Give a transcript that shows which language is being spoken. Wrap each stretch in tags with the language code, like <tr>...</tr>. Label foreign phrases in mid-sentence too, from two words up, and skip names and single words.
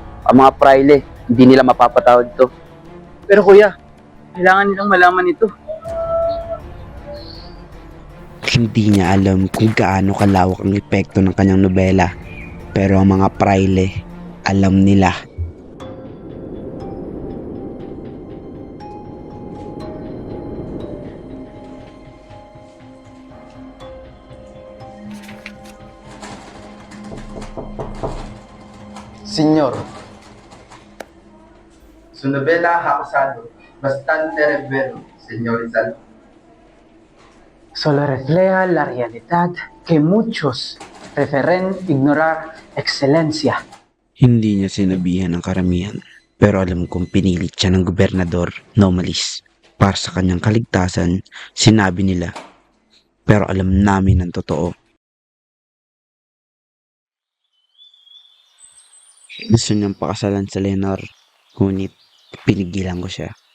<tl>Ang mga praile, hindi nila mapapatawad to. Pero kuya, kailangan nilang malaman ito. Hindi niya alam kung gaano kalawak ang epekto ng kanyang nobela. Pero ang mga praile, alam nila.</tl> <es>Señor, su novela ha causado bastante revuelo, señor Rizal. Solo refleja la realidad que muchos preferen ignorar excelencia.</es> <tl>Hindi niya sinabihan ang karamihan. Pero alam kong pinilit siya ng gobernador na umalis. Para sa kanyang kaligtasan, sinabi nila. Pero alam namin ang totoo. Gusto niyang pakasalan sa Leonor, ngunit pinigilan ko siya.</tl>